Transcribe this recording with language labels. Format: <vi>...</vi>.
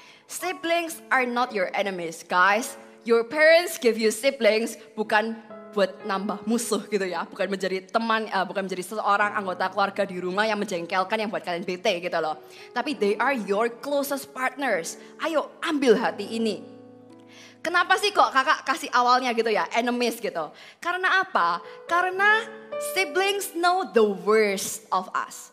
<en>Siblings are not your enemies, guys. Your parents give you siblings</en> <id>bukan buat nambah musuh gitu ya, bukan menjadi teman, bukan menjadi seseorang anggota keluarga di rumah yang menjengkelkan yang buat kalian bete gitu loh.</id> <en>Tapi they are your closest partners.</en> <id>Ayo ambil hati ini. Kenapa sih kok kakak kasih awalnya gitu ya, enemies gitu? Karena apa? Karena</id> <en>siblings know the worst of us.</en>